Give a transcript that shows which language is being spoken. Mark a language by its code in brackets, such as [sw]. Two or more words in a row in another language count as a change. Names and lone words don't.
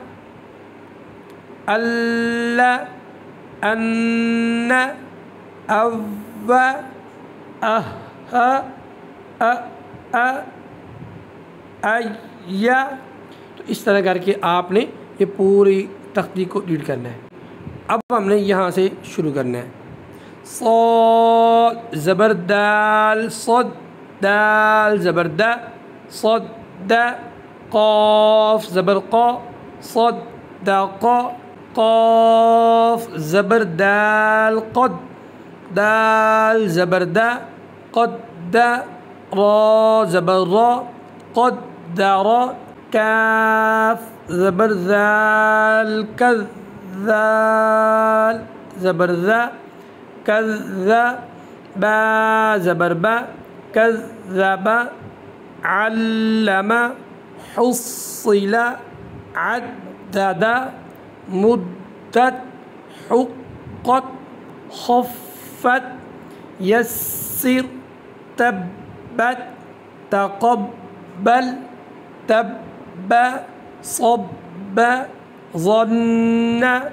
[ar] ال، ان، او، [ur] اہ، یا، تو اس طرح کر کے آپ نے یہ پوری تختی کو ریڈ کرنا ہے۔ اب ہم نے یہاں سے شروع کرنا ہے۔ صاد زبر دال، صد، دال زبر دا، صد دا، قاف زبر قا، صد دا قا، قاف زبر دال، قد، دال زبر دا، قد دا، را زبر را، قد دا را، کاف زبر ذال، کذ، ذال زبر ذا، کذا، با زبر با، کذب، [ar] علم، حصل، عدد، مدت، حقت، خفت، یسر، تبت، تقبل، تب، صب، ظن،